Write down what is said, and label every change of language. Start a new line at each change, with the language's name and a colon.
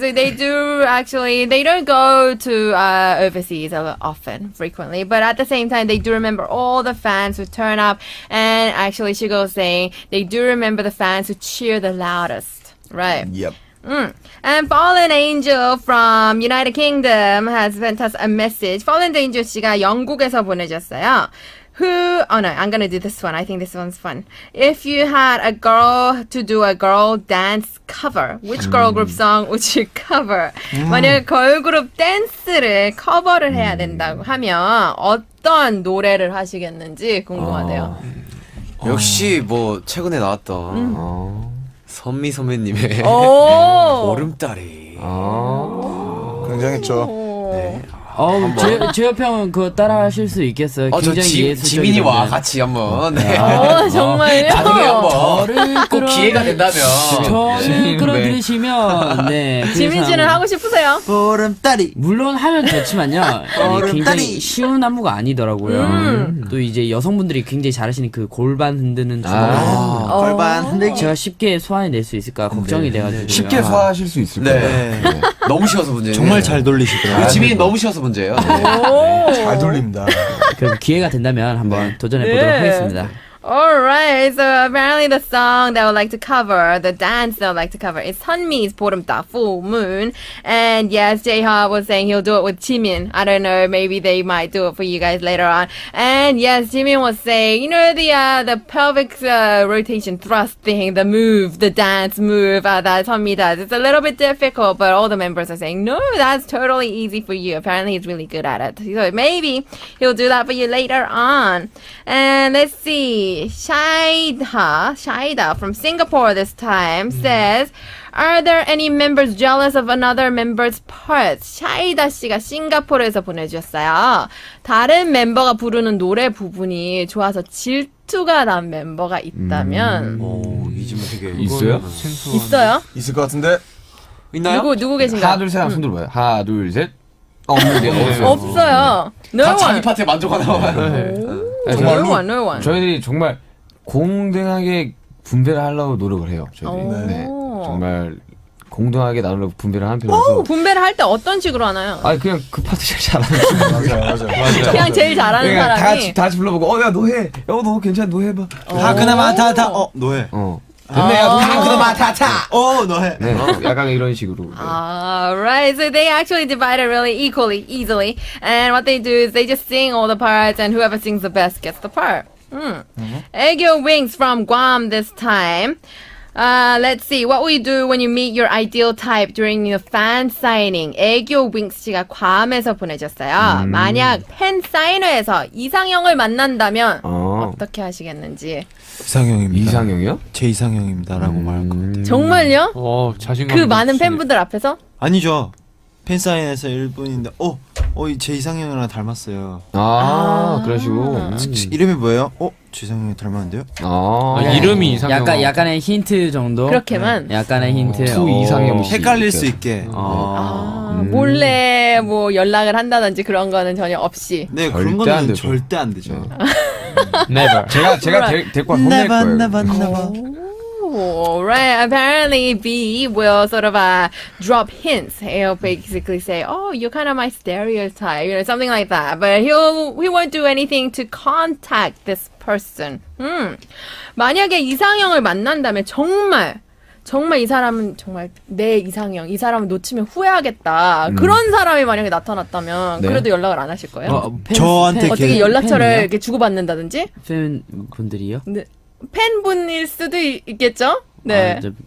English: So they don't go to overseas often, frequently, but at the same time, they do remember all the fans who turn up. And actually, Shigo was saying they do remember the fans who cheer the loudest. Right. Yep. And Fallen Angel from United Kingdom has sent us a message.
Korean: Fallen Angel 씨가 영국에서 보내줬어요.
English: I'm gonna do this one. I think this one's fun. If you had a girl to do a girl dance cover, which girl group song would you cover?
Korean: 만약 걸그룹 댄스를 커버를 해야 된다고 하면 어떤 노래를 하시겠는지 궁금하대요. 역시 뭐 최근에 나왔던 선미 선배님의 보름달이 굉장했죠. 네. 제협 형은 그거 따라 하실 수 있겠어요? 굉장히 저 지민이와 같이 한번 정말요? 나중에 한번 꼭 기회가 된다면 저를 끌어들이시면 지민 씨는 하고 싶으세요? 보름달이 물론 하면 좋지만요. 굉장히 쉬운 안무가 아니더라고요. 또 이제 여성분들이 굉장히 잘하시는 그 골반 흔드는 골반 흔들기 제가 쉽게 소화해낼 수 있을까 걱정이 돼가지고 쉽게 소화하실 수 있을 거예요. 네. 너무 쉬워서 문제예요. 정말 잘 돌리시더라고요. 지민이 너무 쉬워서 문제예요. 잘 돌립니다. 그럼 기회가 된다면 한번 도전해보도록 하겠습니다.
English: Alright, so apparently the song they would like to cover, the dance they would like to cover is Sunmi's 보름달, Full Moon. And yes, J-Hop was saying he'll do it with Jimin. I don't know, maybe they might do it for you guys later on. And yes, Jimin was saying, you know, the pelvic rotation thrust thing, the move, the dance move that Sunmi does. It's a little bit difficult, but all the members are saying, no, that's totally easy for you. Apparently he's really good at it. So maybe he'll do that for you later on. And let's see. actually Shaida from Singapore this time says, Are there any members jealous of another member's parts?
Korean: 샤이다 씨가 싱가포르에서 보내주셨어요. 다른 멤버가 부르는 노래 부분이 좋아서 질투가 난 멤버가 있다면 이 질문 되게 있어요? 있어요? 있을 것 같은데. 있나요? 누구 계신가요? 하나 둘 셋 하면 손 들어봐요. 하나 둘 셋. 없는데 없어요.
English: No
Korean: 다 자기
English: one.
Korean: 파트에 만족하나 봐요.
English: No one, no one.
Korean: 저희들이 정말 공정하게 분배를 하려고 노력을 해요. 저희들이. 네. 정말 공정하게 나누려고 분배를 하는 편이라서. 분배를 할 때 어떤 식으로 하나요? 그냥 그 파트 제일 잘하는 맞아요. 그냥 제일 잘하는 그러니까 사람이. 다 같이 불러보고 야 너 해. 너 괜찮아 너 해봐. 그나마 너 해. 근데 야 그나마 다타. 너 해. 네, 약간 이런 식으로.
English: Right, so they actually divide it really easily. And what they do is they just sing all the parts, and whoever sings the best gets the part. Aegyo Wings from Guam this time. Let's see. What will you do when you meet your ideal type during your fan signing?
Korean: 애교 윙스 씨가 괌에서 보내줬어요. 만약 팬 사인회에서 이상형을 만난다면 어떻게 하시겠는지. 이상형입니다. 이상형이요? 제 이상형입니다라고 말할 것 같아요. 정말요? 자신감. 그 많은 팬분들 앞에서? 아니죠. 팬사인회에서 1분인데 제 이상형이랑 닮았어요. 그러시고. 이름이 뭐예요? 제 이상형이 닮았는데요? 이름이 이상형. 약간의 힌트 정도. 그렇게만. 약간의 힌트. 이상형. 헷갈릴 수 있게. 몰래 뭐 연락을 한다든지 그런 거는 전혀 없이. 네, 그런 거는 절대 안 되죠.
English: Never.
Korean: 제가 데리고 혼낼 거예요.
English: Never. Right. Apparently, B will sort of drop hints. He'll basically say, "Oh, you're kind of my stereotype," something like that. But he won't do anything to contact this person.
Korean: 만약에 이상형을 만난다면 정말 이 사람은 정말 내 이상형, 이 사람을 놓치면 후회하겠다. 그런 사람이 만약에 나타났다면 그래도 연락을 안 하실 거예요? 저한테 어떻게 연락처를 이렇게 주고받는다든지? 팬분들이요? 네. 팬분일 수도 있겠죠? 네.